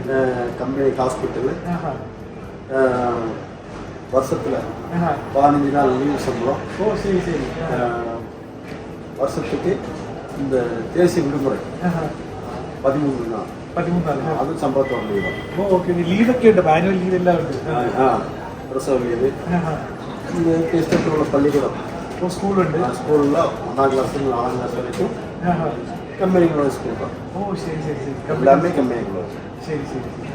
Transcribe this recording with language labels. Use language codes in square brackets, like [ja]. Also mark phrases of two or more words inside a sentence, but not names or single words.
[en] company hospital. [ta] வருஷத்துல 15 நாள் லீவ் சம்பளம். ஓ சரி சரி. வருஷத்துக்கு இந்த தேசிய விடுமுறை 13 நாள். 13 நாள் அது சம்பளத்தோட லீவ். [ml] ഓ ഓക്കെ. ലീവൊക്കെ ഉണ്ട്, [en] annual leave [ml] എല്ലാം ഉണ്ട്. പ്രസവ ലീവ്. இந்த ഇഷ്ടത്തിലുള്ള പള്ളികളും സ്കൂളുണ്ട്. സ്കൂളിൽ 1-ാം ക്ലാസ് മുതൽ 4-ാം ക്ലാസ് വരെയും കമ്പനികളുടെ സ്കൂളാണ്. ഓ ശരി ശരി ശരി. എല്ലാമേ കമ്പനികളുടെ. ശരി ശരി.